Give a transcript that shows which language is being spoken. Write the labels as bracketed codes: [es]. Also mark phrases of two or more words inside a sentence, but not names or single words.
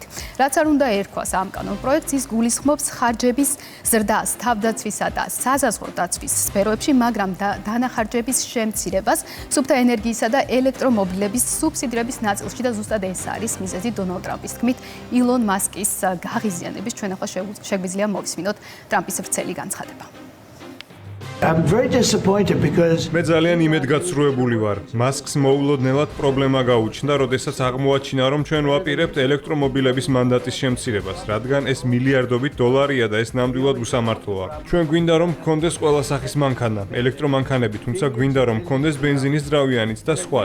[ka] რაც არ უნდა ერქვას ამ კანონპროექტს, ის გულისხმობს ხარჯების ზრდას თავდაცვისა და საზაზღვრო დაცვის სფეროებში, მაგრამ დანახარჯების შემცირებას, სუფთა ენერგიისა და ელექტრომობილების სუბსიდირების ნაწილში და ზუსტად ეს არის მიზეზი დონალდ ტრამპის თქმით ილონ მასკის გაღიზიანების. ჩვენ ახლა შეგვიძლია მოვისმინოთ ტრამპის ვრცელი განცხადება. [en] I'm very disappointed because [ka] მე ძალიან იმედგაცრუებული ვარ. მასკს მოულოდნელად პრობლემა გაუჩნდა, როდესაც აღმოაჩინა, რომ ჩვენ ვაპირებთ ელექტრომობილების მანდატის შემცირებას, რადგან ეს მილიარდობით დოლარია და ეს ნამდვილად უსამართლოა. ჩვენ გვინდა, რომ გქონდეს ყველა სახის მანქანა, ელექტრომანქანები, თუმცა გვინდა, რომ გქონდეს ბენზინის ძრავიანიც და სხვაც.